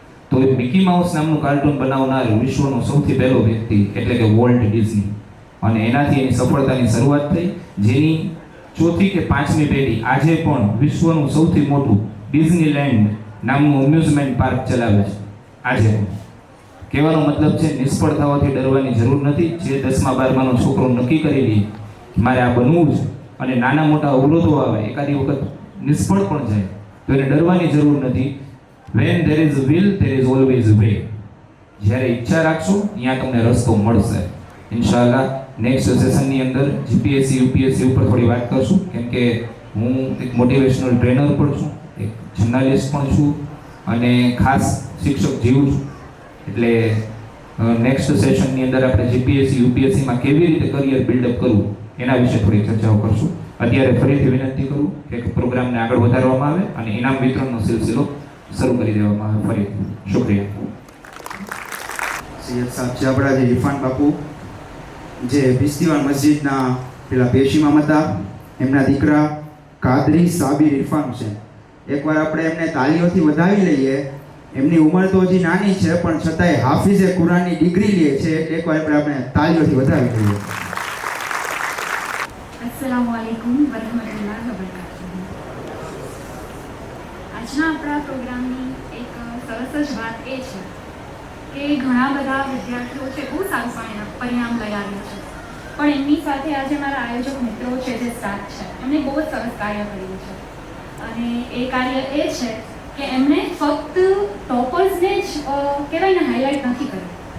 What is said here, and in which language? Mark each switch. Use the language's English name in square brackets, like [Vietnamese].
[Gujarati] તો એ Mickey mouse નામનું cartoon બનાવનાર વિશ્વનો સૌથી પહેલો વ્યક્તિ એટલે કે વોલ્ટ ડિઝની, અને એનાથી એની સફળતાની શરૂઆત થઈ, જેની 4થી કે 5મી પેઢી આજે પણ વિશ્વનું સૌથી મોટું ડિઝનીલેન્ડ નામનું અમ્યુઝમેન્ટ પાર્ક ચલાવે છે. આજે કહેવાનો મતલબ છે નિષ્ફળ થવાથી ડરવાની જરૂર નથી. જે 10મા 12માનો છોકરો નક્કી કરી લે મારે આ બનવું છે અને નાના મોટા અવરોધો આવે, એકાદી વખત નિષ્ફળ પણ જાય તો એને ડરવાની જરૂર નથી. [English] when there is will there is always way. [Gujarati] જ્યારે ઈચ્છા રાખશો ત્યાં તમને રસ્તો મળશે. ઇન્શાઅલ્લાહ નેક્સ્ટ સેશનની અંદર જીપીએસસી યુપીએસસી ઉપર થોડી વાત કરશું, કેમ કે હું એક મોટિવેશનલ ટ્રેનર પણ છું, એક જર્નાલિસ્ટ પણ છું અને ખાસ શિક્ષક જીવું છું. એટલે નેક્સ્ટ સેશનની અંદર આપણે જીપીએસસી યુપીએસસીમાં કેવી રીતે કરિયર બિલ્ડઅપ કરવું એના વિશે થોડી ચર્ચાઓ કરશું. અત્યારે ફરીથી વિનંતી કરું કે પ્રોગ્રામને આગળ વધારવામાં આવે અને ઇનામ વિતરણનો સિલસિલો શરૂ કરી દેવામાં આવે. ફરી શુક્રિયા. સૈયદ સાહેબ છે આપણા જે ઇરફાન બાપુ જે બિસ્તીવાન મસ્જિદના પેલા પેશીમામ હતા, એમના દીકરા કાદરી સાબિર ઇરફાન હુસૈન. એકવાર આપણે એમને તાલીઓથી વધાવી લઈએ. એમની ઉંમર તો હજી નાની છે પણ છતાંય હાફિઝે કુરાનની ડિગ્રી લે છે, એટલે એકવાર આપણે તાલીઓથી વધાવી લઈએ. [Arabic] अस्सलामु अलैकुम वरहमतुल्लाहि वबरकातुहू. [Gujarati] આજના આપણા પ્રોગ્રામની એક સરસ જ વાત એ છે કે ઘણા બધા વિદ્યાર્થીઓ છે બહુ સારું પરિણામ લઈ આવ્યા છે, પણ એમની સાથે આજે મારા આયોજક મિત્રો છે, જે સ્ટાફ છે, એમણે બહુ જ સરસ કાર્ય કર્યું છે. અને એ કાર્ય એ છે કે એમણે ફક્ત ટોપર્સને જ કહેવાય ને હાઇલાઇટ નથી કર્યું.